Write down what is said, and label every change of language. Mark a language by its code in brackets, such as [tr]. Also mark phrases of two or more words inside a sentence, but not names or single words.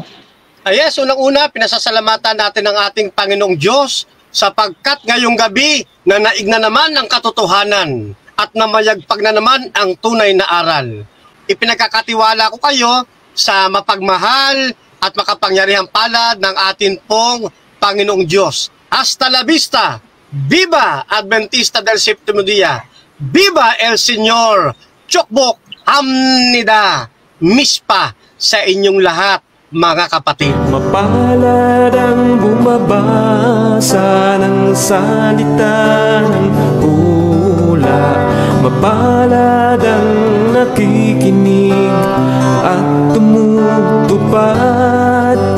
[tl] Yes, unang-una, pinasasalamatan natin ang ating Panginoong Diyos sapagkat ngayong gabi na naig na naman ang katotohanan at namayagpag na naman ang tunay na aral. Ipinagkakatiwala ko kayo sa mapagmahal at makapangyarihang palad ng atin pong Panginoong Diyos. [es] Hasta la vista! Viva Adventista del Séptimo Día! Viva el Señor! [ko] 축복합니다! [tl] Mispa sa inyong lahat, mga kapatid. Mapalad ang bumabasa ng salita ng pula. Mapalad ang nakikinig at tumutupad.